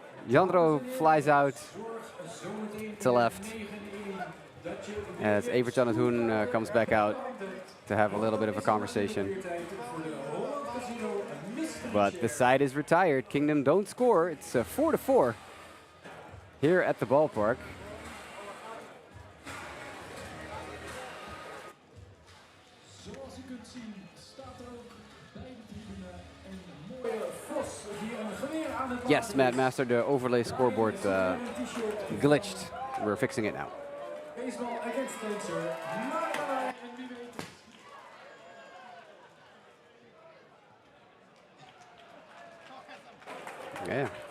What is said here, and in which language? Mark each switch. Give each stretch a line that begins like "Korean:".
English: Jandro flies out to left as Evert Jan het Hoen comes back out to have a little bit of a conversation. But the side is retired. Kingdom don't score. It's 4-4 here at the ballpark.
Dutch: Zoals u kunt zien staat er ook bij de tribune een mooie vos die een geweer aan het
English: Yes, Matt Master, the overlay scoreboard glitched. We're fixing it now. Baseball against nature.
Dutch: En wie weet.
English: Yeah.